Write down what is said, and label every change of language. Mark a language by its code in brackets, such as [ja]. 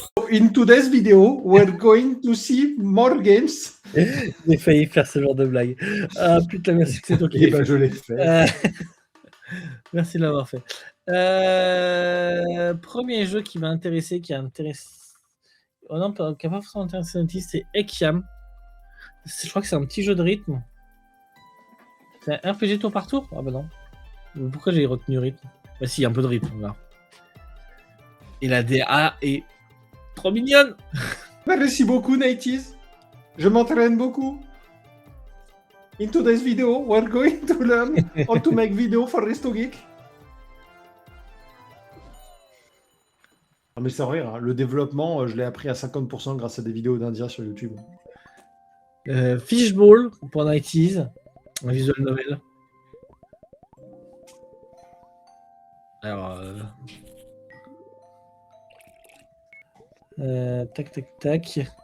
[en] In today's video, we're going to see more games. [fr] J'ai failli faire ce genre de blague. Ah putain, merci que c'est toi qui Et l'ai ben, fait. je l'ai fait. Merci de l'avoir fait. Premier jeu qui m'a intéressé, qui a intéressé. Oh non, qui n'a pas forcément intéressé Notice, c'est Ekiam. Je crois que c'est un petit jeu de rythme. C'est un RPG tour par tour? Ah bah non. Pourquoi j'ai retenu rythme? Bah si, un peu de rythme là. Et la DA est trop mignonne. Merci beaucoup, Nighties. Je m'entraîne beaucoup. [en] In today's video, we're going to learn how to make video for Resto Geek. [fr] Non mais sans rire, hein. Le développement, je l'ai appris à 50% grâce à des vidéos d'Indiens sur YouTube. Fishball pour 90s, un visual novel. Alors, tac tac tac.